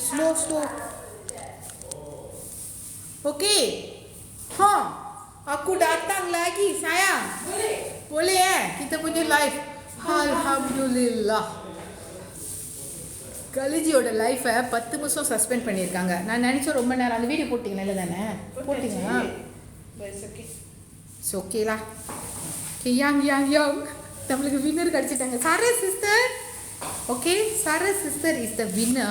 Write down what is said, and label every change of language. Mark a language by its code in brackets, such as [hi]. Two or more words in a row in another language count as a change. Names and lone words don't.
[en] slow. Okay. [ms] Aku datang lagi sayang. Boleh kita punya live. Alhamdulillah. [ta] கலிஜியோட லைஃபை 10 நிமிஷம் சஸ்பெண்ட் பண்ணியிருக்காங்க. நான் நினச்சேன் ரொம்ப நேரம். அந்த வீடியோ போட்டிங்களா? இல்லை தானே போட்டிங்களா? ஓகேலா. யங் நம்மளுக்கு வின்னர் கிடச்சிட்டாங்க. [en] Saras sister. Okay, Saras sister is the winner.